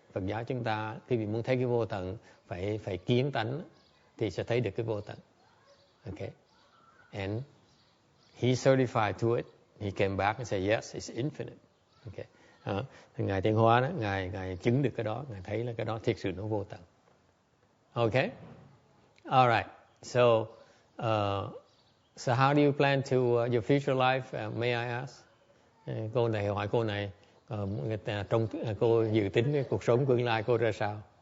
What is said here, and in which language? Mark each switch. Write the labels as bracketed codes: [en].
[vi] Phật giáo chúng ta khi vì muốn thấy cái vô tận phải kiến tánh thì sẽ thấy được cái vô tận. [en] Okay, and he certified to it. He came back and said yes, it's infinite. [vi] Okay, thì ngài Tiến Hóa đó, ngài chứng được cái đó, ngài thấy là cái đó thực sự nó vô tận. [en] Okay, all right. So how do you plan to your future life? May I ask? [vi] Cô này hỏi cô này, trong cô dự tính cái cuộc sống tương lai cô ra sao?